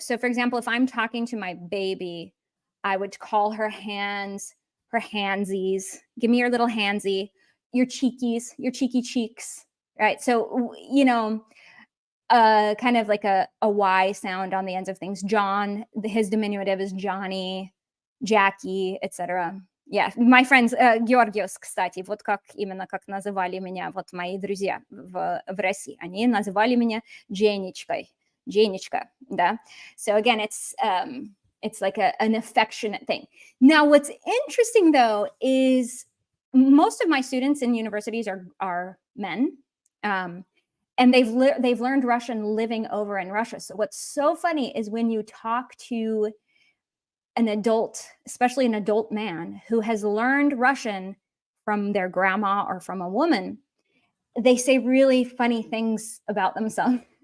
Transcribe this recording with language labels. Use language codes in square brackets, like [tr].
[en] So for example, if I'm talking to my baby, I would call her hands, her handsies. Give me your little handsy, your cheekies, your cheeky cheeks, right? So, kind of like a Y sound on the ends of things. John, his diminutive is Johnny, Jackie, etc. Yeah, my friends, [ru] Георгиос, кстати, вот именно как называли меня вот мои друзья в России. Они называли меня Дженечкой. Дженечка, да. [en] So again, it's like an affectionate thing. Now, what's interesting though is most of my students in universities are men. And they've learned Russian living over in Russia. So what's so funny is when you talk to an adult, especially an adult man who has learned Russian from their grandma or from a woman, they say really funny things about themselves.